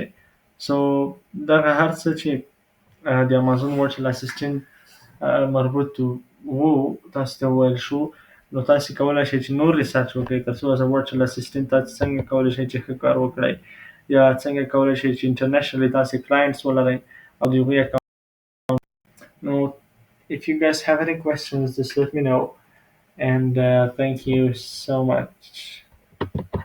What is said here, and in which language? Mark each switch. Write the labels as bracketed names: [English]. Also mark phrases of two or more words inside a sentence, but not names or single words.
[Pashto] سو دغه هر څه چې د امازون [English] virtual assistant [Pashto] مربوط وو تاسو ته وویل شو، نو تاسې کولی شئ چې نور ریسرچ وکړئ تر څو [English] as virtual assistant [Pashto] تاسې څنګه کولی شئ چې ښه کار وکړئ، یا څنګه کولی شئ چې انټرنیشنلی تاسې کلاینټس ولرئ او د هغوی اکاونټ. [English] نو if you guys have any questions just let me know and thank you so much.